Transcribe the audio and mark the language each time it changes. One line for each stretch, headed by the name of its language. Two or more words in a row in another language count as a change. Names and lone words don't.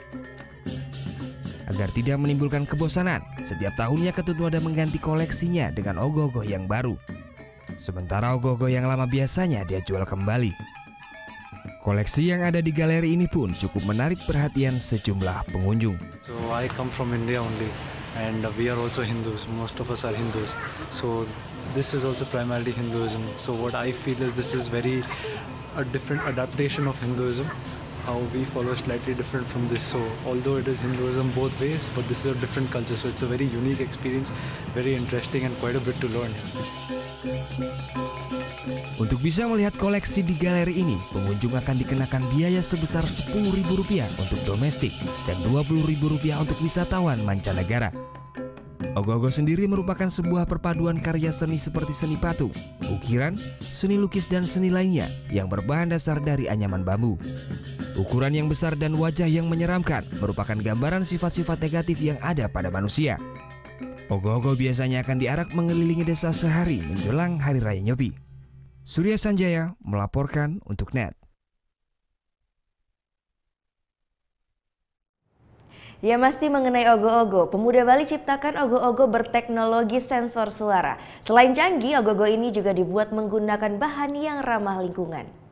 Indonesian: Agar tidak menimbulkan kebosanan, setiap tahunnya Ketut Nuada mengganti koleksinya dengan ogo-ogo yang baru. Sementara ogo-ogo yang lama biasanya dia jual kembali. Koleksi yang ada di galeri ini pun cukup menarik perhatian sejumlah pengunjung.
English: So I come from India only, and we are also Hindus. Most of us are Hindus. So this is also primarily Hinduism. So what I feel is this is a different adaptation of Hinduism. How we follow slightly different from this. So although it is Hinduism both ways, but this is a different culture. So it's a very unique experience, very interesting, and quite a bit to learn.
Indonesian: Untuk bisa melihat koleksi di galeri ini, pengunjung akan dikenakan biaya sebesar Rp10.000 untuk domestik dan Rp20.000 untuk wisatawan mancanegara. Ogo-ogo sendiri merupakan sebuah perpaduan karya seni seperti seni patung, ukiran, seni lukis dan seni lainnya yang berbahan dasar dari anyaman bambu. Ukuran yang besar dan wajah yang menyeramkan merupakan gambaran sifat-sifat negatif yang ada pada manusia. Ogo-ogo biasanya akan diarak mengelilingi desa sehari menjelang Hari Raya Nyepi. Surya Sanjaya melaporkan untuk NET. Ya, masih mengenai ogo-ogo, pemuda Bali ciptakan ogo-ogo berteknologi sensor suara. Selain canggih, ogo-ogo ini juga dibuat menggunakan bahan yang ramah lingkungan.